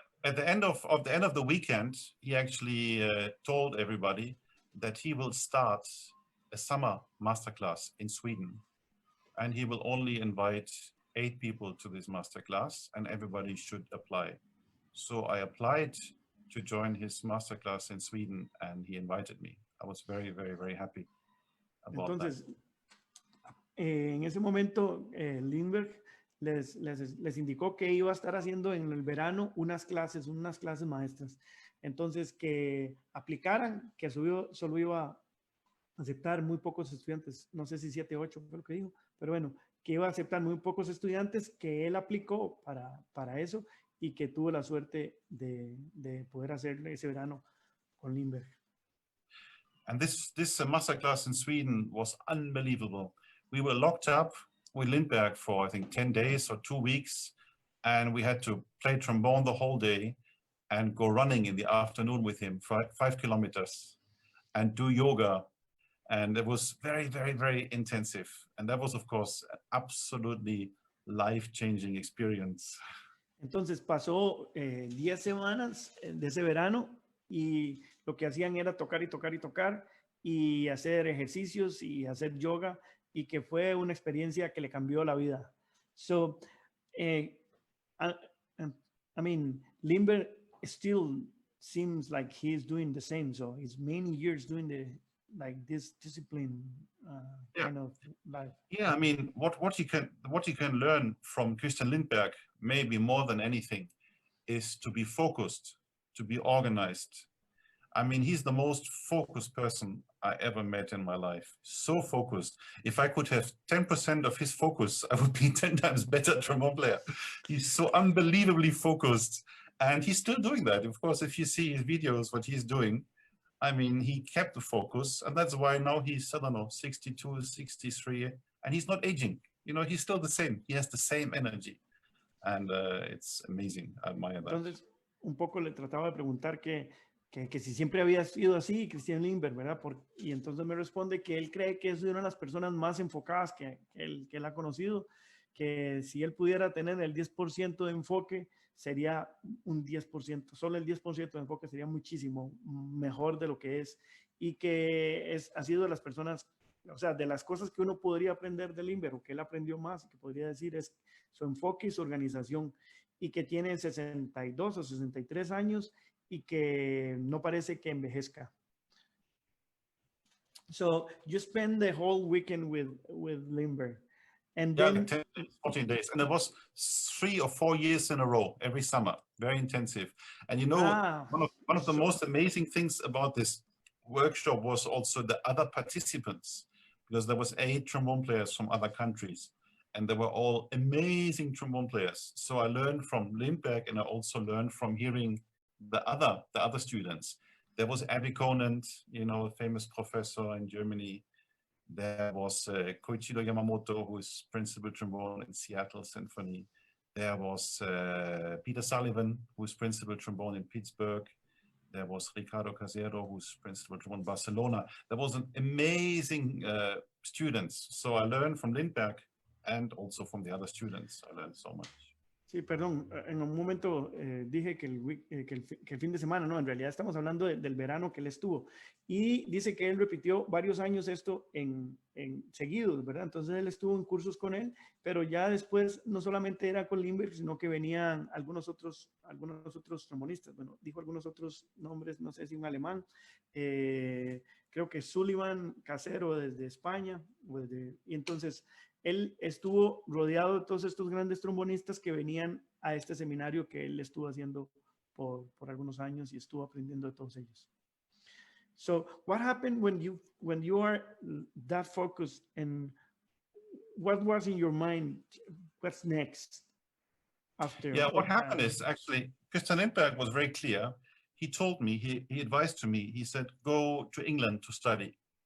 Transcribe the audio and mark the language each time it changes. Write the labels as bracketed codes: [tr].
[en] At the end of the weekend, he actually told everybody that he will start a summer masterclass in Sweden, and he will only invite 8 people to this masterclass, and everybody should apply. So I applied to join his masterclass in Sweden, and he invited me. I was very, very, very happy about that. [es] entonces, en ese momento, Lindbergh les indicó que iba a estar haciendo en el verano unas clases maestras. Entonces, que aplicaran, que solo iba a aceptar muy pocos estudiantes, no sé si 7, 8 fue lo que dijo, pero bueno, que iba a aceptar muy pocos estudiantes, que él aplicó para eso y que tuvo la suerte de poder hacer ese verano con Lindbergh. [en] And this masterclass in Sweden was unbelievable. We were locked up with Lindbergh for, I think, 10 days or 2 weeks, and we had to play trombone the whole day and go running in the afternoon with him for 5 kilometers and do yoga. And it was very, very, very intensive. And that was, of course, an absolutely life-changing experience. Entonces pasó 10 semanas de ese verano y lo que hacían era tocar y tocar y tocar y hacer ejercicios y hacer yoga, y que fue una experiencia que le cambió la vida. So, I mean, Lindbergh still seems like he's doing the same. So he's many years doing this discipline kind of life. Yeah, I mean, what you can learn from Christian Lindbergh, maybe more than anything, is to be focused, to be organized. I mean, he's the most focused person I ever met in my life. So focused. If I could have 10% of his focus, I would be 10 times better trombone player. He's so unbelievably focused, and he's still doing that. Of course, if you see his videos, what he's doing, I mean, he kept the focus, and that's why now he's, I don't know, 62, 63, and he's not aging. You know, he's still the same. He has the same energy, and it's amazing. I admire that. [es] Entonces, un poco le trataba de preguntar que si siempre había sido así, Christian Lindbergh, ¿verdad? Y entonces me responde que él cree que es una de las personas más enfocadas que él ha conocido, que si él pudiera tener el 10% de enfoque, sería un 10%, solo el 10% de enfoque sería muchísimo mejor de lo que es, y que ha sido de las personas, o sea, de las cosas que uno podría aprender de Lindbergh, o que él aprendió más, que podría decir, es su enfoque y su organización, y que tiene 62 o 63 años y que no parece que envejezca. [en] So you spend the whole weekend with Lindbergh, and Yeah, then 10 days, 14 days, and it was 3 or 4 years in a row, every summer, very intensive. And you know, one of the most amazing things about this workshop was also the other participants, because there was 8 trombone players from other countries, and they were all amazing trombone players. So I learned from Lindbergh, and I also learned from hearing the other students. There was Abby Conant, you know, a famous professor in Germany. There was Koichiro Yamamoto, who is principal trombone in Seattle Symphony. There was Peter Sullivan, who is principal trombone in Pittsburgh. There was Ricardo Casero, who's principal trombone in Barcelona. There was an amazing students. So I learned from Lindbergh and also from the other students. I learned so much. [es] Sí, perdón, en un momento dije que el fin de semana, no, en realidad estamos hablando del verano que él estuvo, y dice que él repitió varios años esto en seguidos, ¿verdad? Entonces él estuvo en cursos con él, pero ya después no solamente era con Lindbergh, sino que venían algunos otros trombonistas, bueno, dijo algunos otros nombres, no sé si un alemán, creo que Sullivan, Casero desde España, y entonces él estuvo rodeado de todos estos grandes trombonistas que venían a este seminario que él estuvo haciendo por algunos años, y estuvo aprendiendo de todos ellos. [en] So what happened when you are that focused, and what was in your mind? What's next after? Yeah, what happened is actually Christian Lindbergh was very clear. He told me, he advised to me, he said, go to England to study.